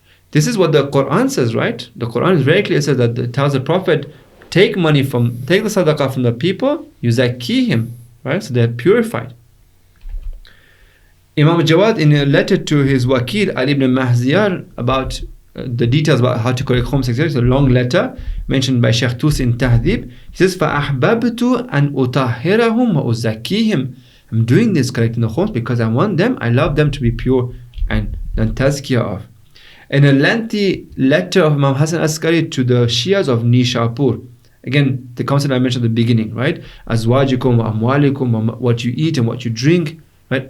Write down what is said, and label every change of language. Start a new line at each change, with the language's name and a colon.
English: This is what the Quran says, right? The Quran is very clear. It says that it tells the Prophet, take the sadaqah from the people, you zakki him, right? So they're purified. Imam Jawad, in a letter to his wakil Ali ibn Mahziyar, about the details about how to collect khums, etc. It's a long letter mentioned by Shaykh Tus in Tahdib. He says,
Arabic: فَأَحْبَبْتُ أَنْ أُطَهِّرَهُمْ وَأُزَكِّيهِمْ.
English: I'm doing this, collecting the khums, because I want them, I love them to be pure and tazkiyah of. In a lengthy letter of Imam Hasan Askari to the Shias of Nishapur, again, the concept I mentioned at the beginning, right? Azwajikum wa amwalikum, what you eat and what you drink, right?